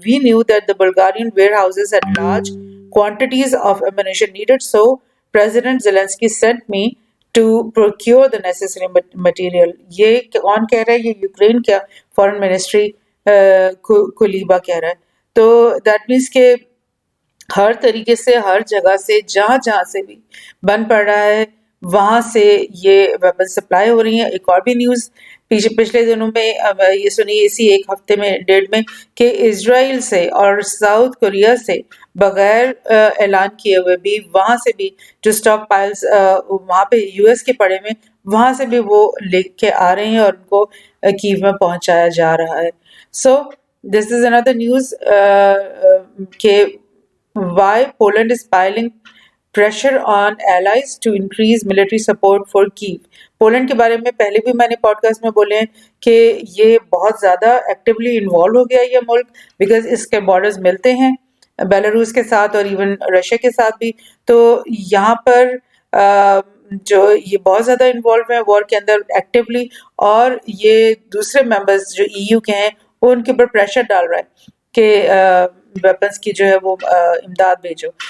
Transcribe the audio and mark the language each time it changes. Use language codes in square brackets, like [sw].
[en] We knew that the Bulgarian warehouses had large quantities of ammunition needed, so President Zelensky sent me to procure the necessary material. [ur] یہ کون کہہ رہا ہے؟ یہ Ukraine کا foreign ministry کولیبا کہہ رہا ہے. تو [en] that means [ur] کہ ہر طریقے سے ہر جگہ سے جہاں جہاں سے بھی بن پڑ رہا ہے وہاں سے یہ ویپن سپلائی ہو رہی ہیں. ایک اور بھی نیوز پچھلے دنوں میں یہ سنی اسی ایک ہفتے میں ڈیڑھ میں کہ اسرائیل سے اور ساؤتھ کوریا سے بغیر اعلان کیے ہوئے بھی وہاں سے بھی جو اسٹاک پائلز وہاں پہ یو ایس کے پڑے میں وہاں سے بھی وہ لے کے آ رہے ہیں اور ان کو کیو میں پہنچایا جا رہا ہے. [en] So this is under news کہ why Poland is piling pressure on allies to increase military support for Kyiv. [ur] Poland کے بارے میں پہلے بھی میں نے پوڈ کاسٹ میں بولے ہیں کہ یہ بہت زیادہ ایکٹیولی انوالو ہو گیا یہ ملک بیکاز اس کے بارڈرز ملتے ہیں بیلاروس کے ساتھ اور ایون رشیا کے ساتھ بھی. تو یہاں پر جو یہ بہت زیادہ انوالو ہیں وار کے اندر ایکٹیولی اور یہ دوسرے ممبرز جو ای یو کے ہیں وہ ان کے اوپر پریشر ڈال رہا ہے کہ ویپنس کی جو ہے وہ امداد بھیجو.